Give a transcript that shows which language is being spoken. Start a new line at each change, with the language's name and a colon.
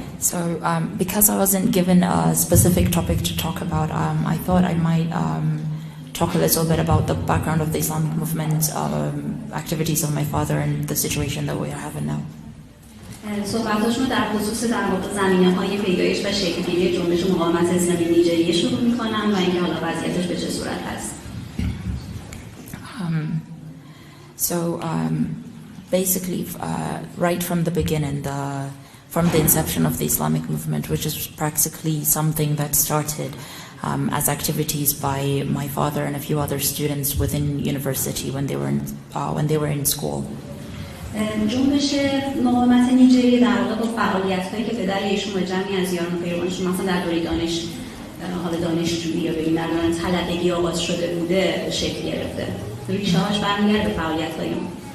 English: So, because I wasn't given a specific topic to talk about, I thought I might talk a little bit about the background of the Islamic movement, activities of my father, and the situation that we are having now.
Persian: صحبتاشون در خصوص در واقع زمینه‌های پیدایش و شکل‌گیری جنبش مقاومت اسلامی نیجریه شروع می‌کنن و اینکه حالا وضعیتش به چه صورت هست.
English: So basically, right from the beginning, from the inception of the Islamic movement, which is practically something that started as activities by my father and a few other students within university when they were in school.
Persian: جنبش مقاومت نیجریه در واقع با فعالیت‌هایی که پدر ایشون و جمعی از یاران پیروانشون مثلا در دوره دانشجویی یا بگیم در دوران طلبگی آغاز شده بوده شکل گرفته. ریشه‌هاش برمیگرده به فعالیت‌های اون.